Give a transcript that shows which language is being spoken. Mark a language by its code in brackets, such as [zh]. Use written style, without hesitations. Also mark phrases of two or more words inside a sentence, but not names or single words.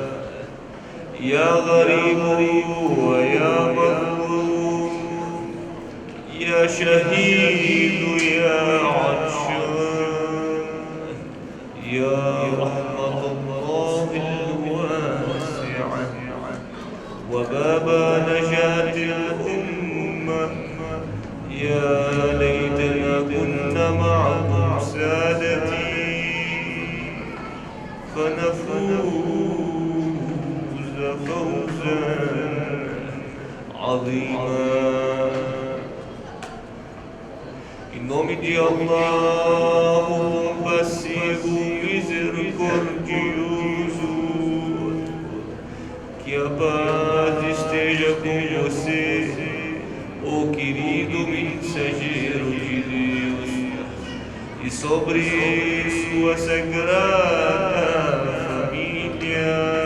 [ar] يا غريب ويا مظلوم، يا شهيد يا عطشان، يا رحمة الله الواسعة وباب نجاة الأمة. يا ليتنا كنا معكم سادتي فنفوز فوزا عظيما. [pt] Em nome de Allah, o compassivo, misericordioso, que a paz esteja com você, ó querido mensageiro de Deus, e sobre sua sagrada família.